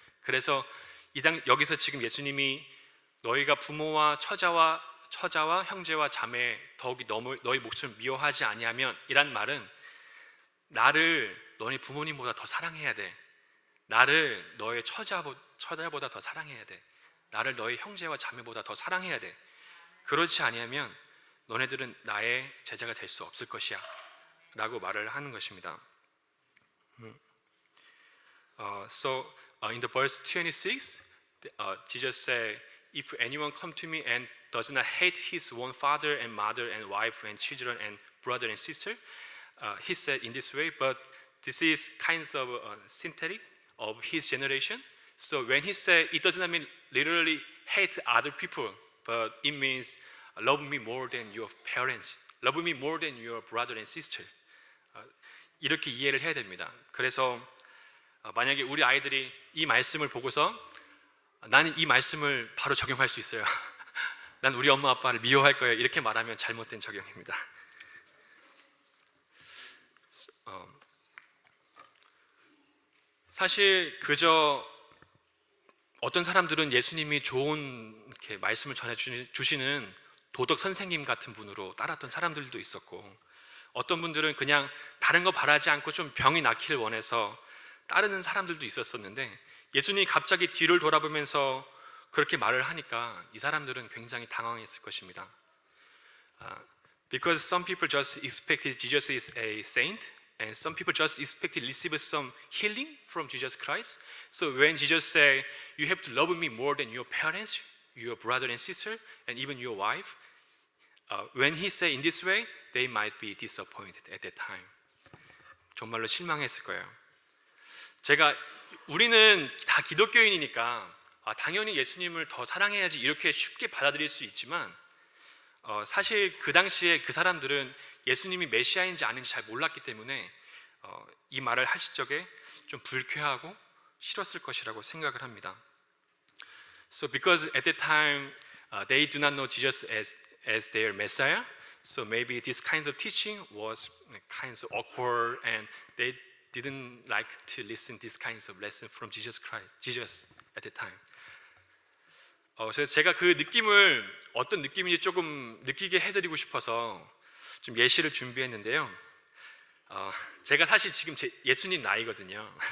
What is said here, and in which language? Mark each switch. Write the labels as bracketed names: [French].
[Korean] 그래서 여기서 지금 예수님이 너희가 부모와 처자와 형제와 자매 더욱이 너희 목숨을 미워하지 아니하면 이란 말은 나를 너희 부모님보다 더 사랑해야 돼. 나를 너의 처자보다 더 사랑해야 돼. 나를 너의 형제와 자매보다 더 사랑해야 돼. 그렇지 아니하면 너네들은 나의 제자가 될 수 없을 것이야 라고 말을 하는 것입니다. [English] So in the verse 26, Jesus said, if anyone come to me and does not hate his own father and mother and wife and children and brother and sister, he said in this way, but this is kinds of synthetic of his generation. So when he said, it does not mean literally hate other people, but it means love me more than your parents, love me more than your brother and sister. [Korean] 이렇게 이해를 해야 됩니다. 그래서 만약에 우리 아이들이 이 말씀을 보고서 나는 이 말씀을 바로 적용할 수 있어요. 난 우리 엄마 아빠를 미워할 거예요. 이렇게 말하면 잘못된 적용입니다. 사실 그저 어떤 사람들은 예수님이 좋은 이렇게 말씀을 전해주시는 도덕 선생님 같은 분으로 따랐던 사람들도 있었고, 어떤 분들은 그냥 다른 거 바라지 않고 좀 병이 낫기를 원해서 따르는 사람들도 있었었는데, 예수님이 갑자기 뒤를 돌아보면서 그렇게 말을 하니까 이 사람들은 굉장히 당황했을 것입니다. [English] Because some people just expected Jesus is a saint and some people just expect to receive some healing from Jesus Christ. So when Jesus say, you have to love me more than your parents, your brother and sister, and even your wife, when he say in this way, they might be disappointed at that time. [Korean] 정말로 실망했을 거예요. 우리는 다 기독교인이니까 당연히 예수님을 더 사랑해야지 이렇게 쉽게 받아들일 수 있지만 사실 그 당시에 그 사람들은 예수님이 메시아인지 아닌지 잘 몰랐기 때문에 이 말을 하실 적에 좀 불쾌하고 싫었을 것이라고 생각을 합니다. [English] So because at that time they do not know Jesus as their Messiah, so maybe this kinds of teaching was kinds of awkward, and they didn't like to listen this kinds of lesson from Jesus at that time. [Korean] 그래서 제가 그 느낌을 어떤 느낌인지 조금 느끼게 해드리고 싶어서 좀 예시를 준비했는데요. 제가 사실 지금 예수님 나이거든요.